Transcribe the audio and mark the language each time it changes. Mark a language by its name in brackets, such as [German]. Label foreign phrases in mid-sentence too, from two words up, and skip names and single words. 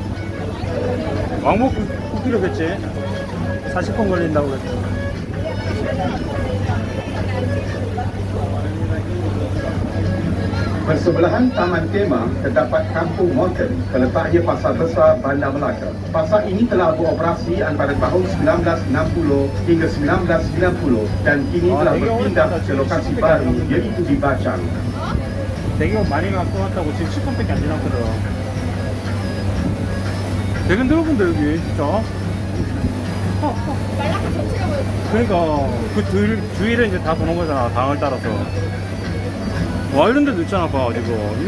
[Korean] 왕복 9km겠지? 40분 걸린다고 그랬지. [Malay] Bersebelahan Taman Tema terdapat Kampung Mountain, terletaknya Pasar Besar Bandar Melaka. Pasar ini telah beroperasi antara tahun 1960 hingga 1990 dan kini telah berpindah ke lokasi baru iaitu di Bacang. [Korean] 대기업 많이 갖고 왔다고 지금 10분밖에 안 지났거든. 되게 넓은데 여기 진짜. 말라카 전체라고 해요. 그러니까 그 주위를 이제 다 도는 거잖아, 강을 따라서. 와, 이런 데도 있잖아, 봐 지금.